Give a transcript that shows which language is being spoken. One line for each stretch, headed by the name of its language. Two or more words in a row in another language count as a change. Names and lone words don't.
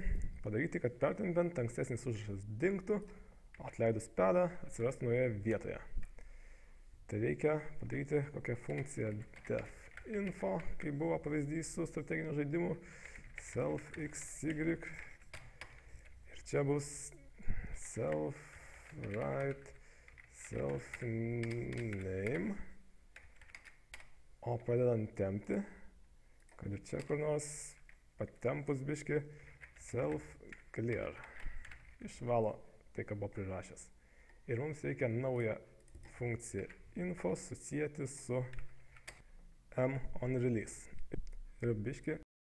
Lithuanian: Padaryti, kad pertempiant ankstesnis užrašas dingtų, o atleidus pelę atsirastų naujoje vietoje. Tai reikia padaryti kokią funkciją
English: def info,
Lithuanian: kai buvo pavyzdys su strateginiu žaidimu,
English: self xy.
Lithuanian: Ir čia bus
English: self right, self name.
Lithuanian: O pradedant tempti, kad ir čia kur nors patempus biški,
English: self clear.
Lithuanian: Išvalo tai, ką buvo prirašęs. Ir mums reikia naują funkciją info susijęti su
English: M on release.
Lithuanian: Ir biški